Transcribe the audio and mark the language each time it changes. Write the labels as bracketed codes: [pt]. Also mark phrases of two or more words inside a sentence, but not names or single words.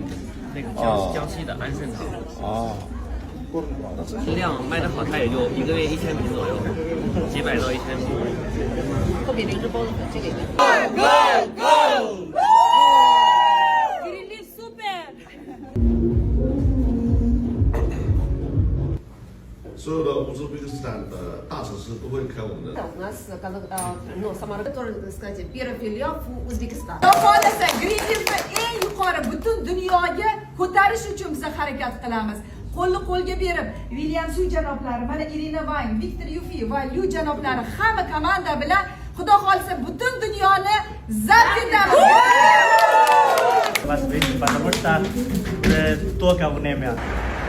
[zh] 那个江西的安顺堂，量卖得好，它也就一个月1000瓶左右，几百到1000瓶。后面灵芝包子粉这个也。所有的乌兹别克斯坦的大城市都会开我们的。 [ru] У нас, ну, Самара, сказать, первый филиал в Узбекистане. [uz] Xohlasa Greenleaf'ni eng yuqori butun dunyoga ko'tarish uchun biz harakat qilamiz. Qo'lni qo'lga berib, William Su janoblari, mana Irina Vayn, Viktor Yufi va Lyu janoblari hamma komanda bilan Xudo xolsa butun dunyoni zabt etamiz. [ru] Потому что только время